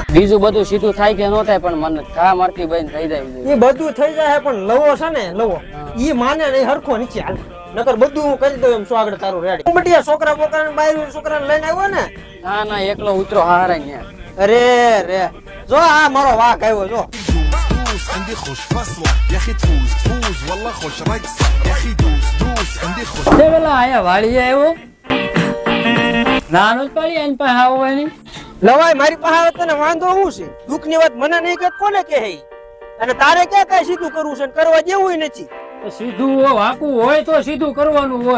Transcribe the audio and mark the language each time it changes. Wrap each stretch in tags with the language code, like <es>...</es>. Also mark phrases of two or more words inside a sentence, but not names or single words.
<gu>બીજું બધું સીધું થાય કે ન થાય, પણ મને ઘા મારતી બંધ થઈ જાય. એ બધું થઈ જાય, પણ લવો છે ને, લવો ઈ માને ને હરખો નીચે હાલ. નકર બધું હું કરી દઉં એમ. શું આગળ તારું રેડી? બટિયા છોકરા બોકરા બાયર છોકરાને લઈને આવ્યો ને? ના ના, એકલો ઉતરો હારા ન્યા. અરે રે, જો આ મારો વાઘ આવ્યો જો.</gu> <ar>عندي خوش فصلة يا اخي تفوز تفوز والله خوش رقصة يا اخي دوس دوس عندي خوش</ar> <gu>પેલા આયા વાળી આવ્યો નાનો જ પાડી એન પાસે આવવાની. લવાય મારી પાસે તને વાંધો હું છે? દુઃખ ની વાત મને નહીં કે કોને કે હે? અને તારે ક્યાં કઈ સીધું કરવું છે? કરવા જેવું નથી. તો સીધું વાકું હોય તો સીધું કરવાનું હોય.</gu>